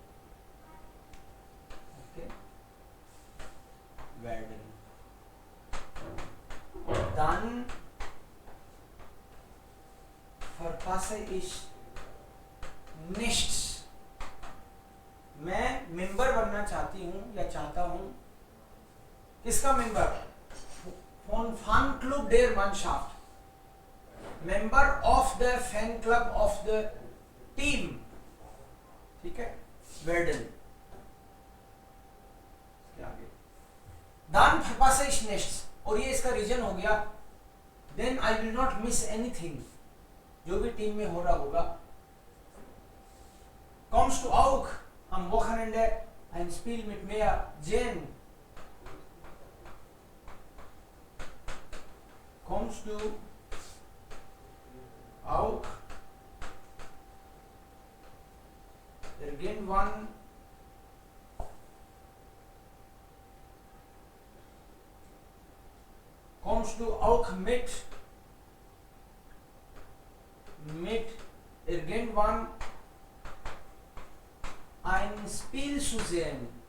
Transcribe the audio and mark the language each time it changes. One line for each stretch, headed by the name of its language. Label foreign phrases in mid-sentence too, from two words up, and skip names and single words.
German: Okay. Werden. Dann verpasse ich नेस्ट्स।
Hindi: मैं मेंबर बनना चाहती हूँ या चाहता हूँ, किसका मेंबर?
German: von Fanclub der Mannschaft,
English: member of the fan club of the team,
Hindi: ठीक है,
German: Werden। Dann verpasse ich nichts,
Hindi: और ये इसका रीजन हो गया,
English: then I will not miss anything,
Hindi: जो भी टीम में हो रहा होगा।
German: Kommst du auch am Wochenende ein Spiel mit mir sehen? Kommst du auch irgendwann kommst du auch mit irgendwann ein Spiel zu sehen?